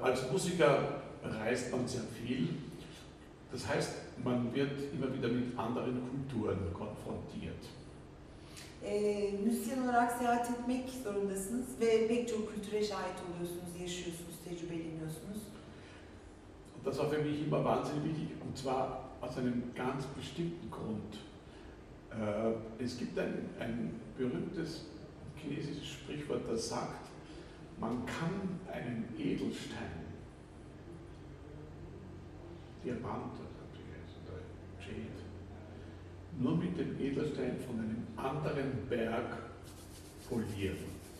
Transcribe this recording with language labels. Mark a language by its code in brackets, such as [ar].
[de] Als Musiker reist man sehr viel. Das heißt, man wird immer wieder mit anderen Kulturen konfrontiert. [tr] Müzisyen olarak seyahat etmek zorundasınız ve pek çok kültüre şahit oluyorsunuz, yaşıyorsunuz, tecrübeleniyorsunuz. [de] Das war für mich immer wahnsinnig wichtig, und zwar aus einem ganz bestimmten Grund. Es gibt ein berühmtes chinesisches Sprichwort, das sagt, man kann einen Edelstein, Diamant oder Jade, nur mit dem Edelstein von einem anderen Berg polieren.